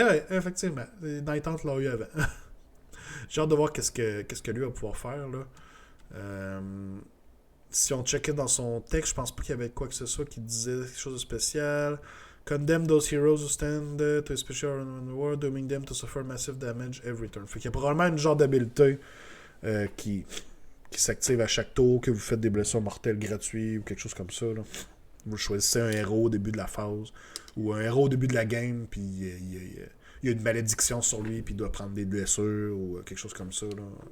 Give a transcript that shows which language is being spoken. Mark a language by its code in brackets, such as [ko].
[fr] Effectivement, les Night Hunt l'ont eu avant. J'ai hâte de voir qu'est-ce que lui va pouvoir faire, là. Si on checkait dans son texte, je pense pas qu'il y avait quoi que ce soit qui disait quelque chose de spécial. [en] Condemn those heroes who stand to a special war, dooming them to suffer massive damage every turn. [fr] Fait qu'il y a probablement une genre d'habileté qui s'active à chaque tour, que vous faites des blessures mortelles gratuites ou quelque chose comme ça, là. Vous choisissez un héros au début de la phase ou un héros au début de la game, puis il y a une malédiction sur lui, puis il doit prendre des blessures ou quelque chose comme ça, là.